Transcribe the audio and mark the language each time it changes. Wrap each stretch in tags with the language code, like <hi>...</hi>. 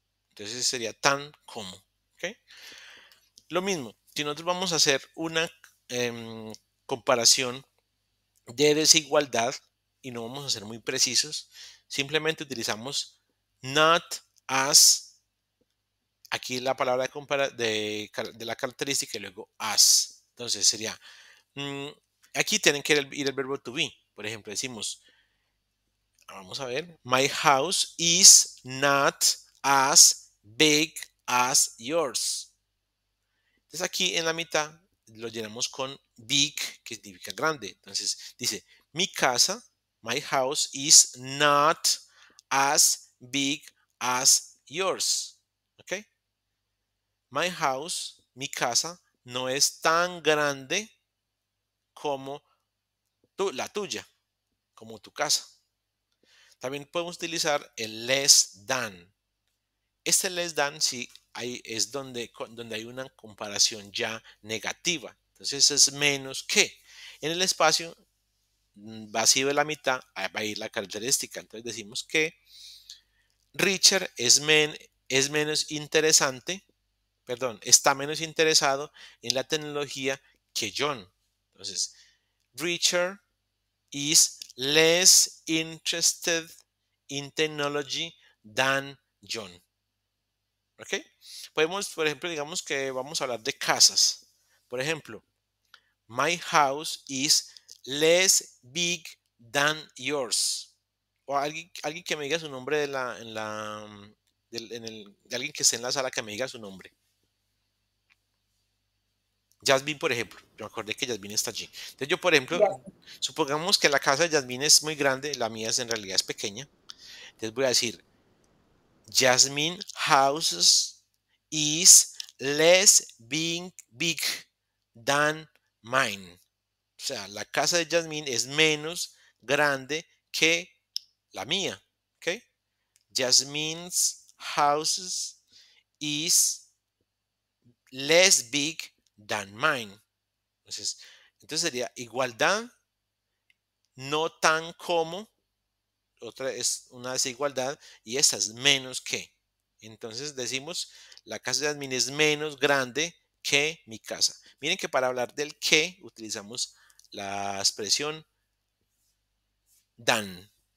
<es>Entonces sería tan como. ¿Okay? Lo mismo, si nosotros vamos a hacer una comparación de desigualdad y no vamos a ser muy precisos, simplemente utilizamos not as, aquí la palabra de la característica y luego as. Entonces sería, aquí tienen que ir el verbo to be. Por ejemplo, decimos, vamos a ver,</es> <en>my house is not as big as yours.</en> <es>Entonces aquí en la mitad lo llenamos con big, que significa grande. Entonces dice, mi casa,</es> <en>my house is not as big as yours.</en> <es>¿Ok?</es> <en>My house,</en> <es>mi casa, no es tan grande como la tuya, como tu casa. También podemos utilizar el less than. Este less than sí es donde hay una comparación ya negativa. Entonces es menos que. En el espacio vacío de la mitad va a ir la característica. Entonces decimos que Richard es menos interesante, perdón, está menos interesado en la tecnología que John.</es> <en>Entonces, Richard is less interested in technology than John.</en> <es>¿Ok? Podemos, por ejemplo, digamos que vamos a hablar de casas. Por ejemplo,</es> <en>my house is less big than yours.</en> <es>O alguien que me diga su nombre de alguien que esté en la sala que me diga su nombre. Jasmine, por ejemplo. Yo me acordé que Jasmine está allí. Entonces yo, por ejemplo, supongamos que la casa de Jasmine es muy grande, la mía en realidad es pequeña. Entonces voy a decir,</es> <en>Jasmine houses is less big than mine.</en> <es>O sea, la casa de Jasmine es menos grande que la mía.</es> <en>Jasmine's house is less big than mine.</en> <es>Entonces sería igualdad, no tan como, otra es una desigualdad, y esta es menos que. Entonces decimos, la casa de Jasmine es menos grande que mi casa. Miren que para hablar del que utilizamos la expresión than.</es>